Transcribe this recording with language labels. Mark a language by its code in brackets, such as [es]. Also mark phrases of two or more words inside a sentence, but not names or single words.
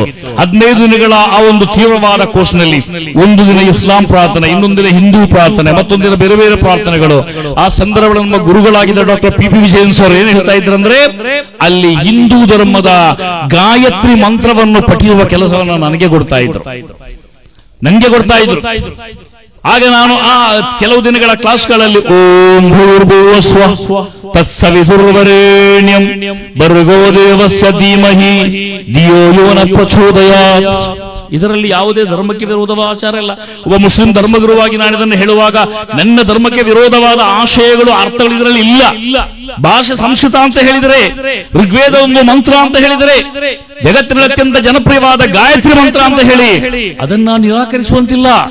[kn] 15 ದಿನಗಳ ಆ ಒಂದು ತೀವ್ರವಾದ ಕೋರ್ಸ್ ನಲ್ಲಿ ಒಂದು ದಿನ ಇಸ್ಲಾಂ ಪ್ರಾರ್ಥನೆ, ಇನ್ನೊಂದು ದಿನ ಹಿಂದೂ ಪ್ರಾರ್ಥನೆ, ಮತ್ತೊಂದು ದಿನ ಬೇರೆ ಬೇರೆ ಪ್ರಾರ್ಥನೆಗಳು. ಆ ಸಂದರ್ಭದಲ್ಲಿ ನಮ್ಮ ಗುರುಗಳಾಗಿದ್ದ ಡಾಕ್ಟರ್ PP ವಿಜಯನ್ ಸರ್ ಏನ್ ಹೇಳ್ತಾ ಇದ್ರಂದ್ರೆ, ಅಲ್ಲಿ ಹಿಂದೂ ಧರ್ಮದ ಗಾಯತ್ರಿ ಮಂತ್ರವನ್ನು ಪಠಿಸುವ ಕೆಲಸವನ್ನು ನನಗೆ ಕೊಡ್ತಾ ಇದ್ರು. ಆಗ ನಾನು ಆ ಕೆಲವು ದಿನಗಳ ಕ್ಲಾಸ್ಗಳಲ್ಲಿ [sa] ಓಂ ಭೂರ್ಭುವಸ್ವಃ ತತ್ಸವಿತುರ್ವರೆಣ್ಯಂ ಭರ್ಗೋ ದೇವಸ್ಯ ಧೀಮಹಿ ಧಿಯೋ ಯೋ ನ ಪ್ರಚೋದಯಾತ್, [kn] ಇದರಲ್ಲಿ ಯಾವುದೇ ಧರ್ಮಕ್ಕೆ ವಿರೋಧವಾದ ಆಚಾರ ಇಲ್ಲ. ಒಬ್ಬ ಮುಸ್ಲಿಂ ಧರ್ಮಗುರುವಾಗಿ ನಾನು ಇದನ್ನು ಹೇಳುವಾಗ ನನ್ನ ಧರ್ಮಕ್ಕೆ ವಿರೋಧವಾದ ಆಶಯಗಳು, ಅರ್ಥಗಳು ಇದರಲ್ಲಿ ಇಲ್ಲ. ಭಾಷೆ ಸಂಸ್ಕೃತ ಅಂತ ಹೇಳಿದರೆ, ಋಗ್ವೇದ ಒಂದು ಮಂತ್ರ ಅಂತ ಹೇಳಿದರೆ, ಜಗತ್ತಿನ ಅತ್ಯಂತ ಜನಪ್ರಿಯವಾದ ಗಾಯತ್ರಿ ಮಂತ್ರ ಅಂತ ಹೇಳಿ ಅದನ್ನ ನಿರಾಕರಿಸುವಂತಿಲ್ಲ.